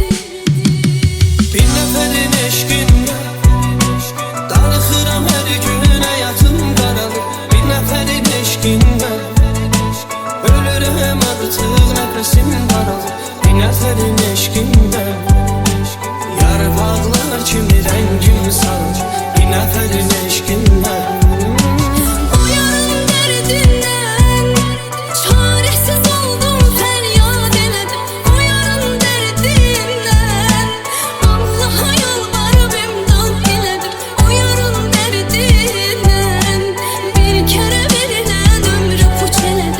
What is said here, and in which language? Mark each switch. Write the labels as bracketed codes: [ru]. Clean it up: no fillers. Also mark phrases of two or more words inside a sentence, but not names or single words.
[az] Bir nəfərin eşqindən darıxıram hər gün, həyatım qaralır. Bir nəfərin eşqindən ölürəm artıq, nəfəsim daralır. Bir nəfərin eşqindən yarpaqlar kimi rəngim sarır. Bir nəfərin eşqindən [tr] O yarın derdinden çaresiz oldum, feryat eledim. O yarın derdinden Allah'a yalvarıp imdad diledim. O yarın derdinden bir kere verilen ömrü puç eledim.